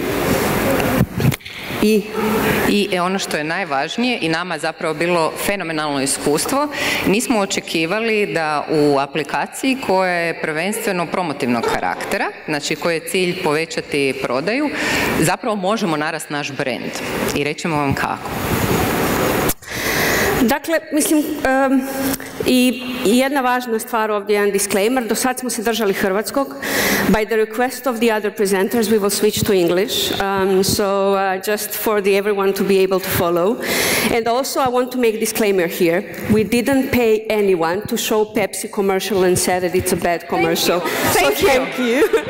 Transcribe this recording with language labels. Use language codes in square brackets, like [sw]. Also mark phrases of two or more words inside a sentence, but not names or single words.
[hr] I ono što je najvažnije i nama zapravo bilo fenomenalno iskustvo, nismo očekivali da u aplikaciji koja je prvenstveno promotivnog karaktera, znači koji je cilj povećati prodaju, zapravo možemo narasti naš brand. I rećemo vam kako. Dakle, mislim, i jedna važna stvar ovdje je jedan disclaimer. Do sad smo se držali hrvatskog. [en] By the request of the other presenters, we will switch to English. Just for everyone to be able to follow. And also, I want to make a disclaimer here. We didn't pay anyone to show Pepsi commercial and said that it's a bad commercial. Thank you.